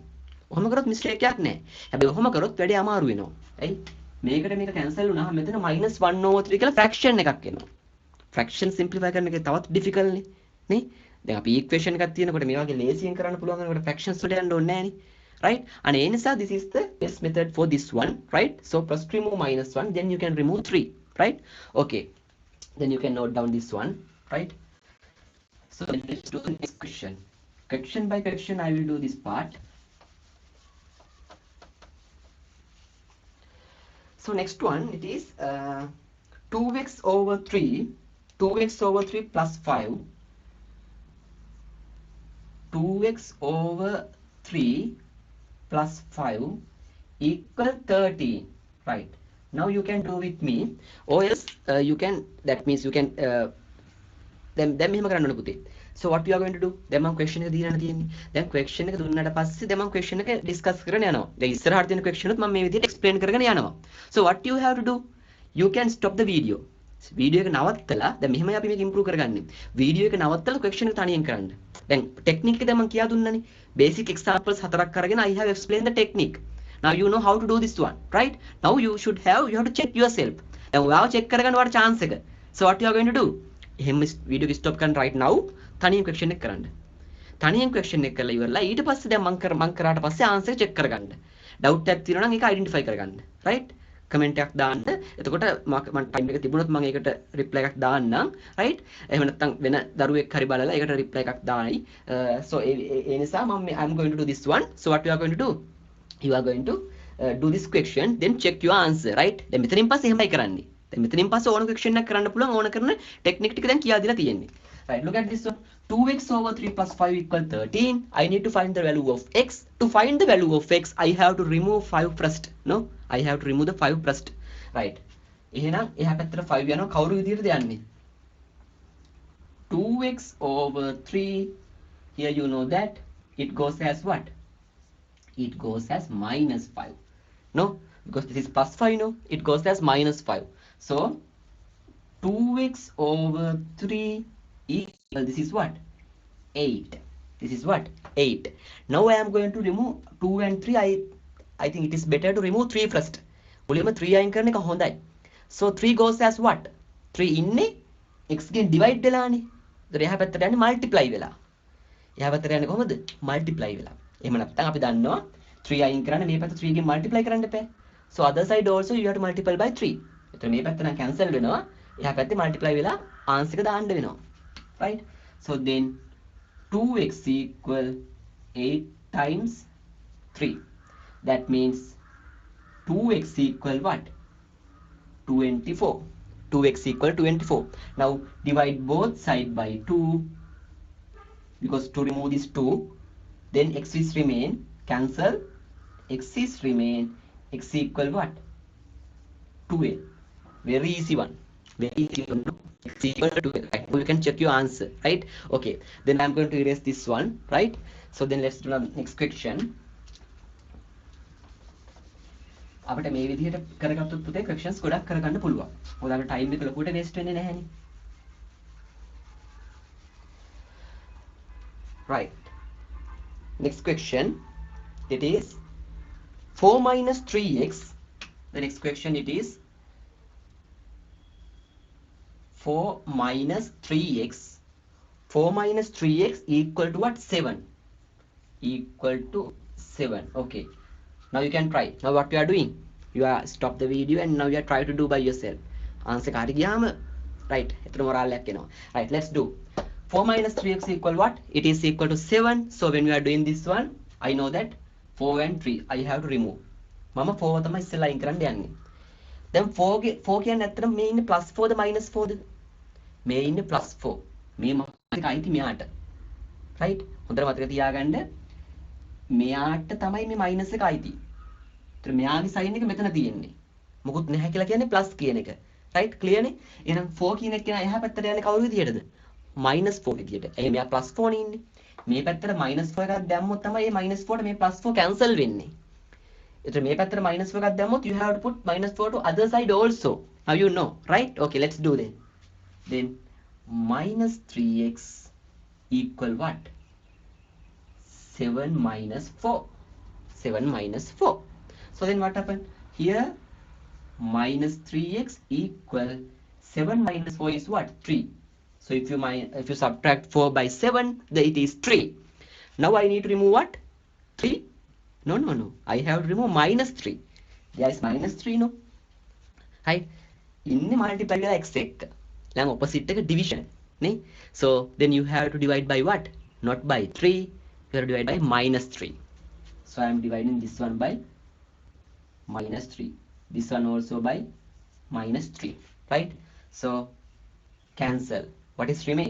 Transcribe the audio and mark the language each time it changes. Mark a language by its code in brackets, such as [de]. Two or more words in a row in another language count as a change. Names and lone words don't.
[si] ඔහොම කරොත් මිස්ටේක් එකක් නැහැ. හැබැයි ඔහොම කරොත් වැඩේ අමාරු වෙනවා. ඇයි? මේකට මේක කැන්සල් වුණාම මෙතන -1/3 කියලා ෆ්‍රැක්ෂන් එකක් එනවා. [en] fraction simplify [si] කරන එක තවත් ඩිෆිකල්ට් නේ. නේ? දැන් අපි ඉක්වේෂන් එකක් තියෙනකොට මේ වගේ ලේසියෙන් කරන්න පුළුවන් වෙනකොට ෆ්‍රැක්ෂන්ස් වලට යන්න ඕනේ නැහැ නේ. [en] Right? And [si] ඒ නිසා [en] this is the best method for this one, right? So first remove -1, then you can remove 3, right? Okay. Then you can note down this one, right? So let's do the next question. Question by question I will do this part. So next one, it is 2x over 3 plus 5, 2x over 3 plus 5 equal 13, right? Now you can do with me, or else you can, that means you can then [si] මෙහෙම කරන්න ඕනේ පුතේ. [en] So what you are going to do? [si] දැන් මම question එක දීලා තියෙන්නේ. දැන් question එක දුන්නාට පස්සේ දැන් මම question එක discuss කරගෙන යනවා. දැන් ඉස්සරහට තියෙන question උත් මම මේ විදිහට explain කරගෙන යනවා. [en] So what you have to do? You can stop the video. [si] වීඩියෝ එක නවත්තලා දැන් මෙහෙමයි අපි මේක improve කරගන්නේ. වීඩියෝ එක නවත්තලා question එක තනියෙන් කරන්න. දැන් technique එක දැන් මම කියා දුන්නානේ. [en] Basic examples [si] 4ක් අරගෙන [en] I have explained the technique. Now you know how to do this one, right? Now you have to check yourself. [si] දැන් ඔයාව check කරගන්න ඔයාලට chance එක. [en] So what you are going to do? [si] එහෙම වීඩියෝ එක stop කරන්න [en] right now. [si] තනියෙන් question එක කරන්න. තනියෙන් question එක කරලා ඉවරලා ඊට පස්සේ දැන් මම කරාට පස්සේ answer check කරගන්න. doubt එකක් තියෙනවා නම් ඒක identify කරගන්න. right? comment එකක් දාන්න. එතකොට මම time එක තිබුණොත් මම ඒකට reply එකක් දාන්නම්. right? එහෙම නැත්නම් වෙන දරුවෙක් හරි බලලා ඒකට reply එකක් දායි. So ඒ නිසා [en] I'm going to do this one. So what you are going to do? You are going to do this question, then check your answer, right? [si] දැන් මෙතනින් පස්සේ එහෙමයි කරන්නේ. දැන් මෙතනින් පස්සේ ඕන question එකක් කරන්න පුළුවන් ඕන කරන technique ටික දැන් කියා දීලා තියෙන්නේ. [en] Right, look at this one. 2x over 3 plus 5 equal 13. I need to find the value of x. To find the value of x, I have to remove 5 first. No? I have to remove the 5 first. Right. [si] එහෙනම් එහා පැත්තට 5 යනවා කවුරු විදිහටද යන්නේ? [en] 2x over 3. Here you know that it goes as what? It goes as -5. No? Because this is plus 5, no? It goes as -5. So 2x over 3 equal, this is what? 8. This is what? 8. Now I am going to remove 2 and 3. I think it is better to remove 3 first. [si] මුලින්ම 3 අයින් කරන එක හොඳයි. [en] So 3 goes as what? [si] 3 ඉන්නේ x ගෙන් divide වෙලානේ. ඒතර එහා පැත්තට යන්නේ multiply වෙලා. එහා පැත්තට යන්නේ කොහොමද? multiply වෙලා. එහෙම නැත්නම් අපි දන්නවා 3 අයින් කරන්න මේ පැත්ත 3 ගෙන් multiply කරන්න එපා. [en] So other side also you have to multiply by 3. [si] ඒතර මේ පැත්ත නම් cancel වෙනවා. එහා පැත්තේ multiply වෙලා answer එක දාන්න වෙනවා. [en] Right? So then 2x equal 8 times 3. That means 2x equal what? 24. 2x equal 24. Now divide both side by 2, because to remove this 2, then x is remain, cancel, x is remain, x equal what? 12. Very easy one. Very easy one. X equal to 12. Right? So you can check your answer, right? Okay. Then I'm going to erase this one, right? So then let's do the next question. [si] අපිට මේ විදිහට කරගත්තොත් පුතේ questions ගොඩක් කරගන්න පුළුවන්. මොකද අපේ time එක ලොකුට waste වෙන්නේ නැහැනේ. [en] Right. Next question. It is 4 minus 3x. The next question it is 4 minus 3x. 4 minus 3x equal to what? 7. Equal to 7. Okay. Now you can try. Now what you are doing? You are stop the video and now you are try to do by yourself. Answer කාට ගියාම right. එතන මොරාල් එකක් එනවා. Right. Let's do. 4 minus 3x equal what? It is equal to 7. So when we are doing this one, I know that 4 and 3 I have to remove. [si] මම 4 තමයි ඉස්සෙල්ලා අයින් කරන්න යන්නේ. Then 4 කියන්නේ ඇත්තටම මේ ඉන්නේ +4ද -4ද? මේ ඉන්නේ +4. මේ මාත් අයිති මෙයාට. right? හොඳට මතක තියාගන්න. මෙයාට තමයි මේ මයිනස් එක අයිති. ඒතර මෙයාගේ සයින් එක මෙතන තියෙන්නේ. මොකුත් නැහැ කියලා කියන්නේ ප්ලස් කියන එක. right? clear නේ? එහෙනම් 4 කියන එක එහා පැත්තට යන්නේ කවුරු විදියටද? -4 විදියට. එහේ මෙයා +4 නේ ඉන්නේ. මේ පැත්තට -4 එකක් දැම්මොත් තමයි මේ -4ට මේ +4 cancel වෙන්නේ. එතකොට මේ පැත්තට -4 එකක් දැම්මොත් [en] you have to put -4 to other side also. Now you know, right? Okay, let's do then. Then -3x equal what? 7 minus 4. 7 minus 4. So then what happened? Here -3x equal 7 minus 4 is what? 3. So if you subtract 4 by 7, then it is 3. Now I need to remove what? 3? No. I have to remove -3. There is -3, no? Right? In multiply with x එක. [si] දැන් opposite එක division. නේ? [en] So then you have to divide by what? Not by 3. You have to divide by -3. So I am dividing this one by -3. This one also by -3. Right? So cancel. What is remain?